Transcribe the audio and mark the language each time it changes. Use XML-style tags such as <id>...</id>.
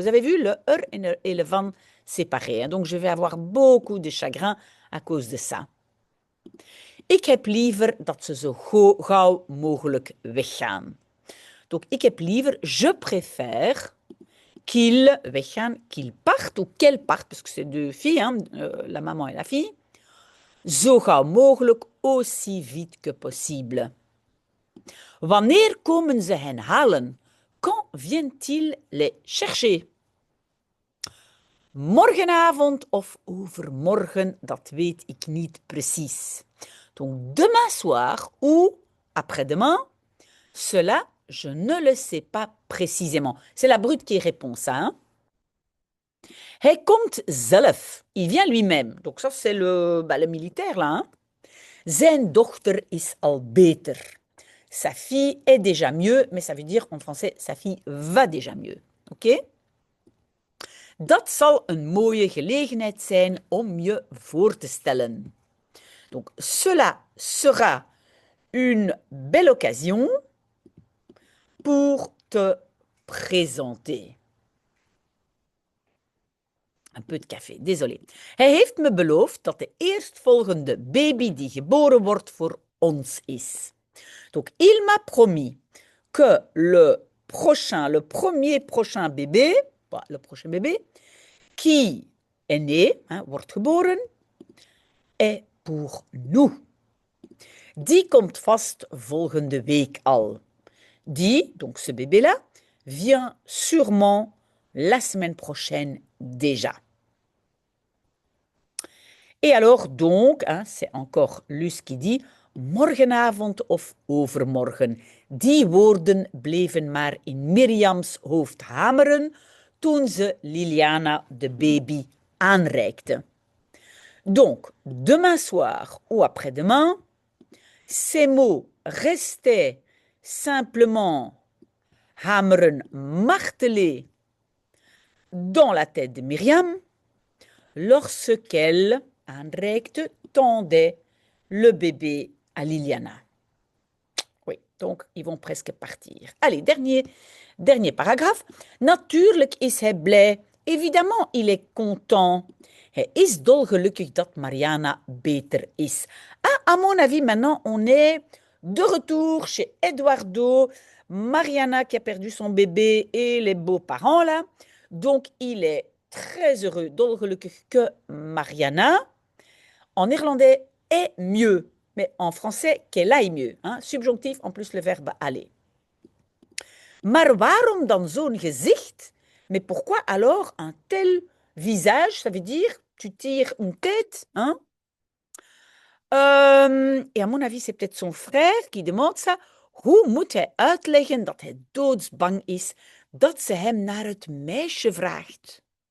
<fr>Vous avez vu le et le van séparés. Hein? Donc je vais avoir beaucoup de chagrin à cause de ça.</fr> <nl>Ik heb liever dat ze zo gauw mogelijk weggaan.</nl> <fr>Donc</fr> <nl>ik heb liever,</nl> <fr>je préfère qu'ils weggaan, qu'ils partent ou qu'elles partent, parce que c'est deux filles, hein, la maman et la fille,</fr> <nl>zo gauw mogelijk,</nl> <fr>aussi vite que possible.</fr> <nl>Wanneer komen ze hen halen?</nl> <fr>Quand viennent-ils les chercher?</fr> <nl>Morgenavond of overmorgen, dat weet ik niet precies.</nl> <fr>Donc demain soir ou après-demain, cela, je ne le sais pas précisément. C'est la Brute qui répond ça.</fr> <nl>Hein? Hij komt zelf.</nl> <fr>Il vient lui-même. Donc ça, c'est le militaire là. Hein?</fr> <nl>Zijn dochter is al beter.</nl> <fr>sa fille est déjà mieux, mais ça veut dire en français, sa fille va déjà mieux. Oké?</fr> <nl>Dat zal een mooie gelegenheid zijn om je voor te stellen.</nl> <fr>Donc, cela sera une belle occasion pour te présenter. Een peu de café, désolé.</fr> <nl>Hij heeft me beloofd dat de eerstvolgende baby die geboren wordt voor ons is.</nl> <fr>Donc, il m'a promis que le premier prochain bébé, le prochain bébé, qui est né,</fr> <nl>wordt geboren,</nl> <fr>est pour nous.</fr> <nl>Die komt vast volgende week al.</nl> <fr>Die, donc ce bébé-là, vient sûrement la semaine prochaine déjà. Et alors donc, c'est encore Luce qui dit,</fr> <nl>morgenavond of overmorgen. Die woorden bleven maar in Mirjams hoofd hameren toen ze Liliana de baby aanreikte.</nl> <fr>Donc, demain soir ou après-demain, ces mots restaient simplement hameren, marteler dans la tête de Myriam lorsqu'elle, aanreikte, tendait le bébé à Liliana. Oui, donc ils vont presque partir. Allez, dernier paragraphe.</fr> <nl>Natuurlijk is hij blij.</nl> <fr>Évidemment, il est content.</fr> <nl>Hij is dolgelukkig dat Mariana beter is.</nl> <fr>À mon avis, maintenant, on est de retour chez Eduardo. Mariana qui a perdu son bébé et les beaux-parents là. Donc, il est très heureux, dolgelukkig, que Mariana, en néerlandais, est mieux. Mais en français, qu'elle aille mieux. Subjonctif, en plus le verbe aller.</fr> <nl>Maar waarom dan zo'n gezicht?</nl> <fr>Mais pourquoi alors un tel visage? Ça veut dire, tu tires une tête. Et à mon avis, c'est peut-être son frère qui demande ça.</fr> <nl>Hoe moet hij uitleggen dat hij doodsbang is dat ze hem naar het meisje vraagt?</nl>